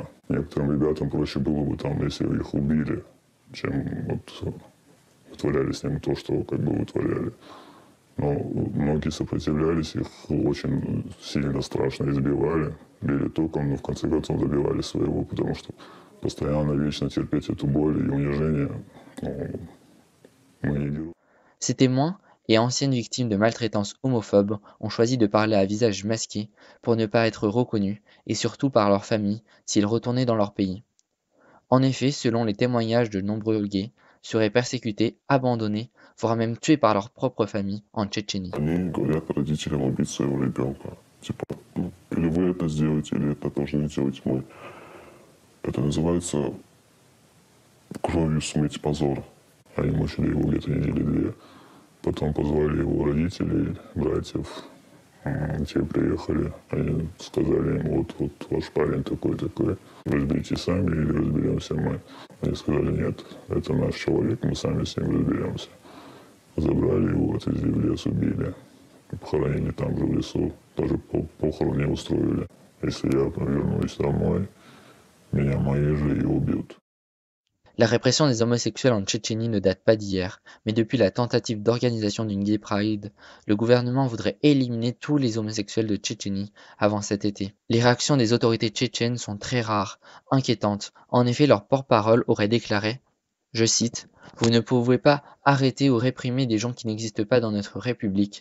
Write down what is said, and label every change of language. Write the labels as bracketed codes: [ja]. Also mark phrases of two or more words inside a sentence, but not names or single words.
[ru] Некоторым ребятам проще было бы там, если их убили, чем вот вытворяли с ним то, что как бы вытворяли. Но многие сопротивлялись, их очень сильно, страшно избивали, били током, но в конце концов добивали своего, потому что постоянно, вечно терпеть эту боль et унижение, мы не делаем. [fr] Ces témoins et anciennes victimes de maltraitance homophobe ont choisi de parler à visage masqué pour ne pas être reconnus et surtout par leur famille s'ils retournaient dans leur pays. En effet, selon les témoignages de nombreux gays, seraient persécutés, abandonnés, voire même tués par leur propre famille en Tchétchénie. [ru] Они говорят родителям убить своего ребенка. Типа, или вы это сделаете, или это должны делать мы. Это называется кровью смыть позор. Они мучили его где-то недели 2. Потом позвали его родителей, братьев. Те приехали. Они сказали им, вот ваш парень такой-такой. Разберите сами или разберемся мы. Они сказали, нет, это наш человек, мы сами с ним разберемся. Забрали его, отвезли в лес, убили. Похоронили там же в лесу. Даже похорон не устроили. Если я вернусь домой, меня мои же и убьют. [fr] La répression des homosexuels en Tchétchénie ne date pas d'hier, mais depuis la tentative d'organisation d'une Gay Pride, le gouvernement voudrait éliminer tous les homosexuels de Tchétchénie avant cet été. Les réactions des autorités tchétchènes sont très rares, inquiétantes. En effet, leur porte-parole aurait déclaré, je cite, « Vous ne pouvez pas arrêter ou réprimer des gens qui n'existent pas dans notre République.